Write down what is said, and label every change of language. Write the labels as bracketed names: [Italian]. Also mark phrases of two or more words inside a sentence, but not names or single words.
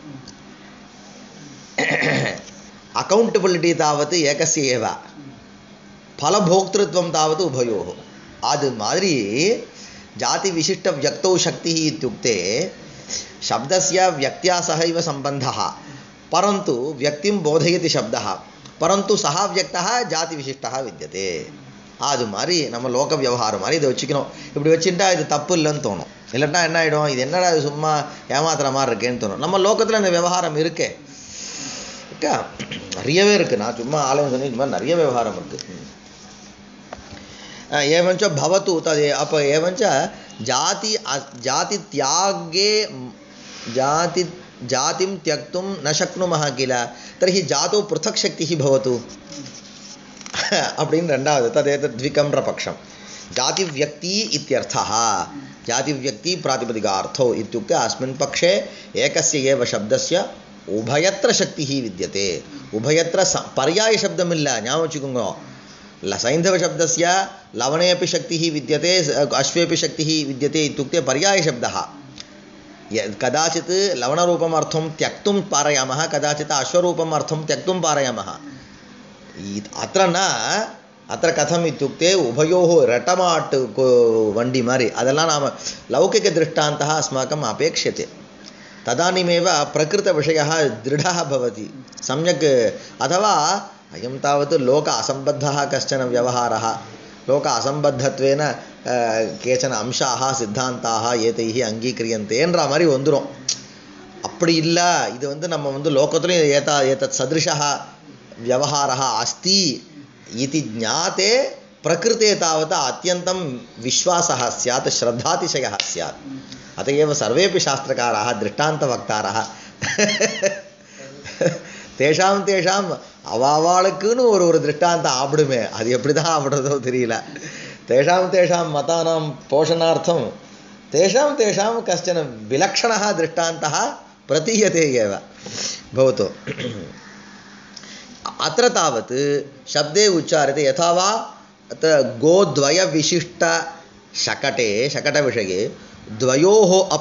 [Sanskrit] अकौण्टबिलिटि तावत् एकस्य एव, फलभोक्तृत्वं तावत् उभयोः। [Tamil] அது மாதிரி [Sanskrit] जातिविशिष्टव्यक्तौ शक्तिः इत्युक्ते शब्दस्य व्यक्त्या सहैव सम्बन्धः, परन्तु व्यक्तिं बोधयति शब्दः, परन्तु सः व्यक्तः जातिविशिष्टः विद्यते। [Tamil] அது மாதிரி நம்ம லோக விவகாரம் மாதிரி இதை வச்சுக்கணும். இப்படி வச்சுட்டா இது தப்பு இல்லைன்னு தோணும். இல்லைன்னா என்ன ஆகிடும், இது என்னடா இது சும்மா ஏமாத்துற மாதிரி இருக்கேன்னு தோணும். நம்ம லோகத்தில் இந்த விவகாரம் இருக்கே இருக்கா, நிறையவே இருக்குது. நான் சும்மா ஆலயம் சொன்னி இந்த மாதிரி நிறைய விவகாரம் இருக்குது. [Sanskrit] एवञ्च भवतु तदे अप एवञ्च जाति त्यागे जातिं त्यक्तुं न शक्नुमः किल, तर्हि जातौ पृथक् शक्तिः भवतु [Tamil] அப்படின்னு ரெண்டாவது [Sanskrit] तदेतद्विकम्र पक्षं जातिव्यक्ति इत्यर्थः। जातिव्यक्ति प्रातिपदिकार्थौ इत्युक्ते अस्मिन् पक्षे एकस्य एव शब्दस्य उभयत्र शक्तिः विद्यते। उभयत्र पर्यायशब्दमिल्ल, [Tamil] ஞாபகம் வச்சுக்கோங்க. [Sanskrit] सैन्धवशब्दस्य लवणे अपि शक्तिः विद्यते, अश्वेपि शक्तिः विद्यते इत्युक्ते पर्यायशब्दः। कदाचित् लवणरूपम् अर्थं त्यक्तुं पारयामः, कदाचित् अश्वरूपम् अर्थं त्यक्तुं पारयामः। अत्र न, अत्र कथम् इत्युक्ते उभयोः [Tamil] ரெட்டமாட்டு வண்டி மாதிரி அதெல்லாம் [Sanskrit] नाम लौकिकदृष्टान्तः अस्माकम् अपेक्ष्यते। तदानीमेव प्रकृतविषयः दृढः भवति सम्यक्। अथवा अयं तावत् लोक असम्बद्धः कश्चन व्यवहारः, लोक असम्बद्धत्वेन केचन अंशाः सिद्धान्ताः एतैः अङ्गीक्रियन्तेன்ற [Tamil] மாதிரி வந்துரும். அப்படி இல்லை, இது நம்ம லோகத்துலையும் [Sanskrit] एतत् सदृशः व्यवहारः अस्ति इति ज्ञाते प्रकृते तावत् अत्यन्तं विश्वासः स्यात्, श्रद्धातिशयः स्यात्। अत एव सर्वेपि शास्त्रकाराः दृष्टान्तवक्तारः तेषां [Tamil] அவாளுக்குன்னு ஒரு திருஷ்டாந்தம் ஆப்பிடுமே, அது எப்படி தான் ஆப்பிடுறதோ தெரியல. [Sanskrit] तेषां मतानां पोषणार्थं तेषां कश्चन विलक्षणः दृष्टान्तः प्रतीयते एव भवतु। अत्र तावत् शब्दे उच्चार्यते यथा वा गोद्वयविशिष्टशकटे शकटविषये द्वयोः